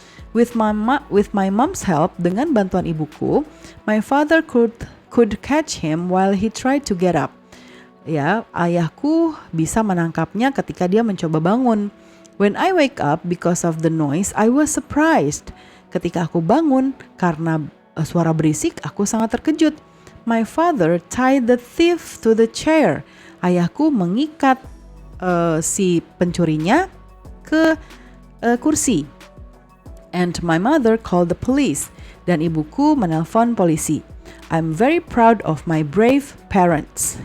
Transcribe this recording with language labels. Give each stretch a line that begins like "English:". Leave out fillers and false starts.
English: With my mom's help,
Indonesian: dengan bantuan ibuku,
English: my father could catch him while he tried to get up.
Indonesian: Ya, ayahku bisa menangkapnya ketika dia mencoba bangun.
English: When I wake up because of the noise, I was surprised.
Indonesian: Ketika aku bangun karena suara berisik, aku sangat terkejut.
English: My father tied the thief to the chair.
Indonesian: Ayahku mengikat si pencurinya ke kursi.
English: And my mother called the police.
Indonesian: Dan ibuku menelpon polisi.
English: I'm very proud of my brave parents.